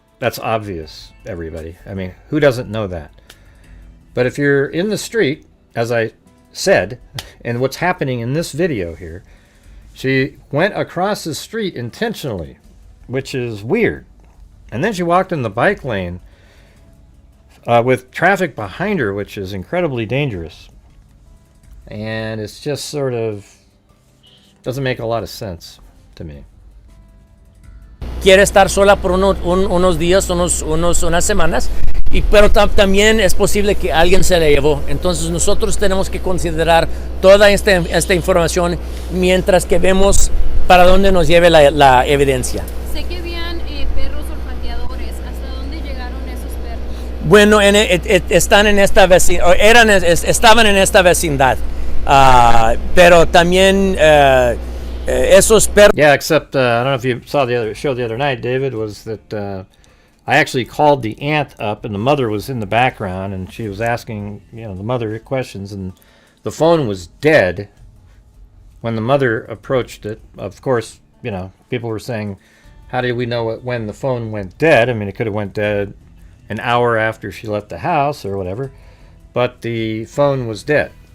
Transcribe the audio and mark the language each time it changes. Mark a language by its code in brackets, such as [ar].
[en] That's obvious, everybody. I mean, who doesn't know that? But if you're in the street, as I said, and what's happening in this video here, she went across the street intentionally, which is weird. And then she walked in the bike lane with traffic behind her, which is incredibly dangerous. And it's just sort of doesn't make a lot of sense to me. [es] Quiere estar sola por unos días, unas semanas, pero también es posible que alguien se la llevó. Entonces nosotros tenemos que considerar toda esta información mientras que vemos para dónde nos lleve la evidencia. Sé que habían perros olfateadores. ¿Hasta dónde llegaron esos perros? Bueno, están en esta estaban en esta vecindad. Pero también esos perros. [en] Yeah, except I don't know if you saw the other show the other night, David, was that I actually called the aunt up, and the mother was in the background, and she was asking the mother questions, and the phone was dead when the mother approached it. Of course, people were saying, how do we know when the phone went dead? I mean, it could have went dead an hour after she left the house or whatever, but the phone was dead.